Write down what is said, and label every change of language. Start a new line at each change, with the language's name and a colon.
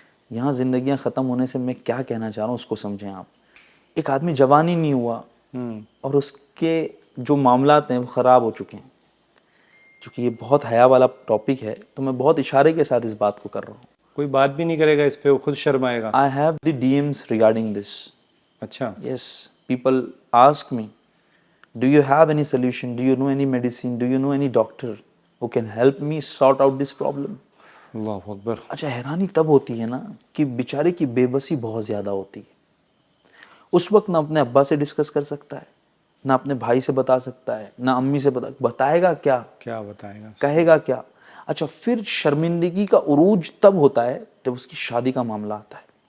Urdu: یہاں زندگیاں ختم ہونے سے میں کیا کہنا چاہ رہا ہوں اس کو سمجھیں آپ. ایک آدمی جوان ہی نہیں ہوا اور اس کے جو معاملات ہیں وہ خراب ہو چکے ہیں. چونکہ یہ بہت حیا والا ٹاپک ہے تو میں بہت اشارے کے ساتھ اس بات کو کر رہا ہوں. کوئی بات بھی نہیں کرے گا اس پہ، وہ خود شرمائے گا.
English: I have the DMs regarding this.
Urdu: اچھا.
English: Yes, people ask me, do you have any solution? Do you know any medicine? Do you know any doctor who can help me sort out this problem?
Urdu: اللہ اکبر. اچھا حیرانی تب ہوتی ہے نا کہ بیچارے کی بے بسی بہت زیادہ ہوتی ہے. اس وقت نہ اپنے ابا سے ڈسکس کر سکتا ہے، نہ اپنے بھائی سے بتا سکتا ہے، نہ امی سے بتائے گا کیا بتائے گا، کہے گا کیا. اچھا پھر شرمندگی کا عروج تب ہوتا ہے جب اس کی شادی کا معاملہ آتا ہے.